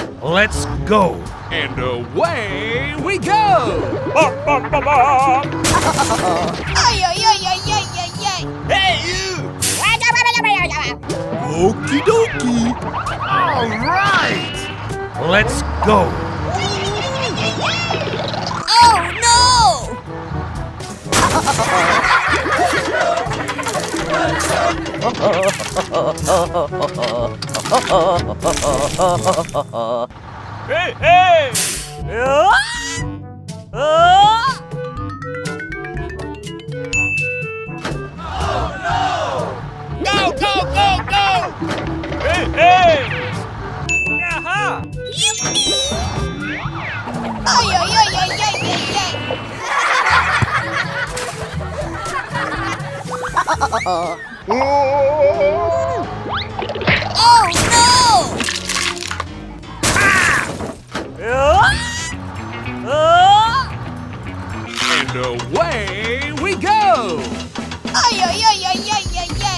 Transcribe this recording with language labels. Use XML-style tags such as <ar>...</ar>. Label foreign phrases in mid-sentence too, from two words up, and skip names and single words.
<en>Let's go. And away we go! Ay, ay, ay, ay, ay, ay, ay. Hey, you! Okie dokie. All right! Let's go. Oh, no! Hey, hey! Go, go, go, go! Hey, hey! Aha! Ay, ay, ay, ay, ay, ay, ay. Oh, no! And away we go! Ay, ay, ay, ay, ay, ay, ay.</en>